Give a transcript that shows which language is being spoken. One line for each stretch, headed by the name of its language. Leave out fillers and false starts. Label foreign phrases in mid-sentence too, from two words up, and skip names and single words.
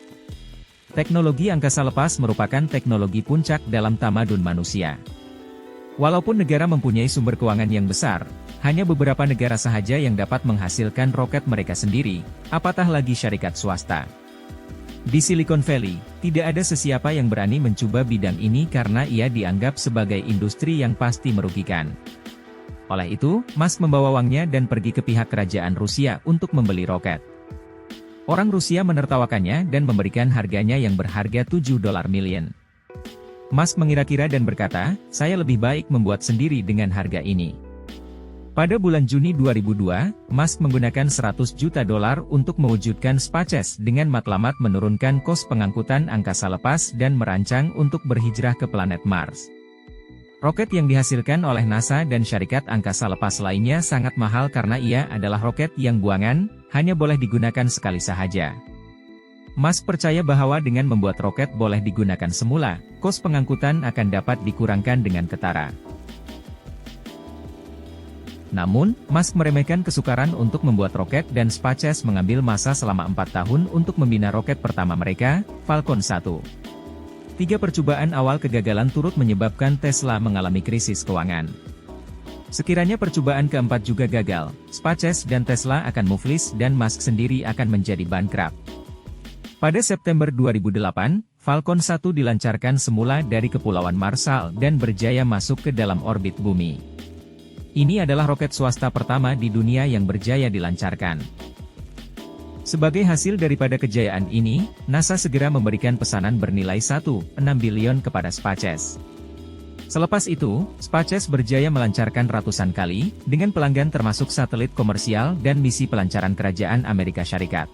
Malay: Teknologi angkasa lepas merupakan teknologi puncak dalam tamadun manusia. Walaupun negara mempunyai sumber keuangan yang besar, hanya beberapa negara sahaja yang dapat menghasilkan roket mereka sendiri, apatah lagi syarikat swasta. Di Silicon Valley, tidak ada sesiapa yang berani mencoba bidang ini karena ia dianggap sebagai industri yang pasti merugikan. Oleh itu, Musk membawa uangnya dan pergi ke pihak kerajaan Rusia untuk membeli roket. Orang Rusia menertawakannya dan memberikan harganya yang berharga $7 million. Musk mengira-kira dan berkata, saya lebih baik membuat sendiri dengan harga ini. Pada bulan Juni 2002, Musk menggunakan $100 juta untuk mewujudkan SpaceX dengan matlamat menurunkan kos pengangkutan angkasa lepas dan merancang untuk berhijrah ke planet Mars. Roket yang dihasilkan oleh NASA dan syarikat angkasa lepas lainnya sangat mahal karena ia adalah roket yang buangan, hanya boleh digunakan sekali sahaja. Musk percaya bahwa dengan membuat roket boleh digunakan semula, kos pengangkutan akan dapat dikurangkan dengan ketara. Namun, Musk meremehkan kesukaran untuk membuat roket dan SpaceX mengambil masa selama 4 tahun untuk membina roket pertama mereka, Falcon 1. 3 percobaan awal kegagalan turut menyebabkan Tesla mengalami krisis keuangan. Sekiranya percobaan keempat juga gagal, SpaceX dan Tesla akan muflis dan Musk sendiri akan menjadi bankrupt. Pada September 2008, Falcon 1 dilancarkan semula dari Kepulauan Marshall dan berjaya masuk ke dalam orbit bumi. Ini adalah roket swasta pertama di dunia yang berjaya dilancarkan. Sebagai hasil daripada kejayaan ini, NASA segera memberikan pesanan bernilai 1,6 bilion kepada SpaceX. Selepas itu, SpaceX berjaya melancarkan ratusan kali, dengan pelanggan termasuk satelit komersial dan misi pelancaran kerajaan Amerika Serikat.